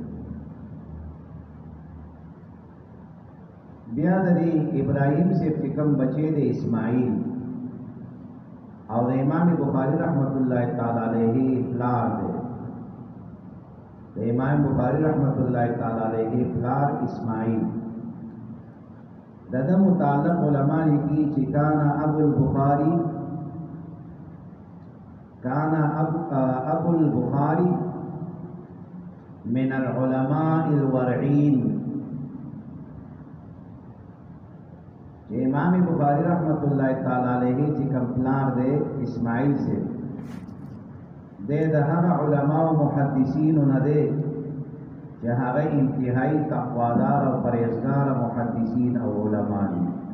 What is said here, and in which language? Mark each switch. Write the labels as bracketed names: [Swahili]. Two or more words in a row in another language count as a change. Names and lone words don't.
[Pashto] بیا د دې ابراهیم صاحب چې کوم بچی دی اسماعیل او د امام بخاری [Arabic] رحمت الله تعالی علیه [Pashto] پلار دی، د امام بخاری [Arabic] رحمت الله تعالی علیه [Pashto] پلار اسماعیل د ده متعلق علما لیکي چې [Arabic] کانا ابو البخاری ابو البخاری من العلماء الورعین. [Pashto] امام بخاری [Arabic] رحمت الله تعالی علیه [Pashto] چې کوم پلار دی اسماعیل سے د هغه علما او محدثین نه دی چې هغه انتهایی تقوادار او پرهیزګار محدثین او علما دي.